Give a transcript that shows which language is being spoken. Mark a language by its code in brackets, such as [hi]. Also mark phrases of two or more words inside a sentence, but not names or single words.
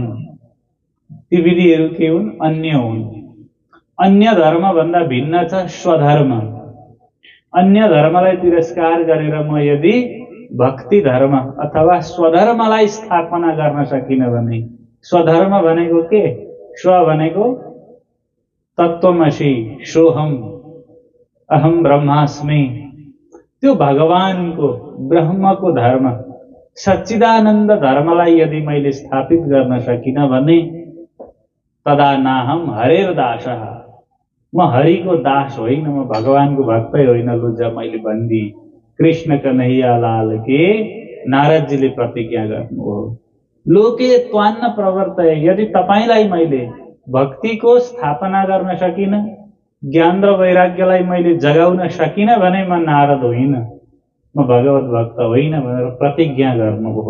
[ne] ती विधिहरू के हुन्? अन्य हुन्। अन्य धर्म भन्दा भिन्न छ स्वधर्म। अन्य धर्मलाई तिरस्कार गरेर म यदि भक्ति धर्म अथवा स्वधर्मलाई स्थापना गर्न सकिन भने, स्वधर्म भनेको के? स्व भनेको [sa] तत्त्वमसि, सोहम, अहम ब्रह्मास्मि, [ne] त्यो भगवानको ब्रह्मको धर्म, सच्चिदानन्द धर्मलाई यदि मैले स्थापित गर्न सकिन भने [sa] तदा नाहम हरेर दासः, [ne] म हरिको दास होइन, म भगवानको भक्तै होइन, लुजा मैले भनिदिएँ। कृष्ण कन्हैया लाल के नारदजीले प्रतिज्ञा गर्नुभयो। [sa] लोके त्वान्न प्रवर्तय, [ne] यदि तपाईलाई मैले भक्तिको स्थापना गर्न सकिन, ज्ञान र वैराग्यलाई मैले जगाउन सकिन भने म नारद होइन, म भगवत भक्त होइन भनेर प्रतिज्ञा गर्नुभयो।